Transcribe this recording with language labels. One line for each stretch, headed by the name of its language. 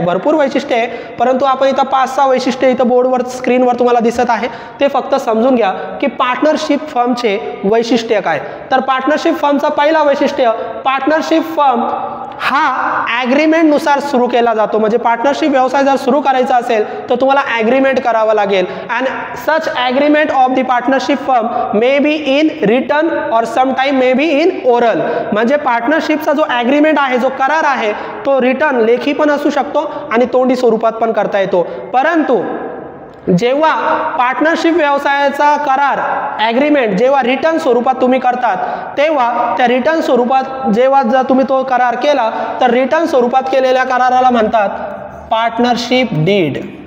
Marathi: भरपूर वैशिष्ट्ये आहे, परंतु आपण इथं 5-6 वैशिष्ट्ये इथं बोर्डवर, स्क्रीनवर तुम्हाला दिसत आहे, ते फक्त समजून घ्या की पार्टनरशिप फर्मचे वैशिष्ट्य काय. तर पार्टनरशिप फर्मचा पहिला वैशिष्ट्य, पार्टनरशिप फर्म हा ॲग्रीमेंटनुसार सुरू केला जातो. म्हणजे पार्टनरशिप व्यवसाय जर सुरू करायचा असेल तर तुम्हाला ॲग्रीमेंट करावं लागेल.
English: And such agreement of the partnership firm may be in written or sometime may be in oral.
Marathi: म्हणजे पार्टनरशिपचा जो ॲग्रीमेंट आहे, जो करार आहे, तो रिटन, लेखी पण असू शकतो आणि तोंडी स्वरूपात पण करता येतो. परंतु जेव्हा पार्टनरशिप व्यवसायाचा करार, ॲग्रीमेंट जेव्हा रिटर्न स्वरूपात तुम्ही करतात, तेव्हा त्या रिटर्न स्वरूपात जेव्हा जर तुम्ही तो करार केला तर रिटर्न स्वरूपात केलेल्या कराराला म्हणतात पार्टनरशिप डीड.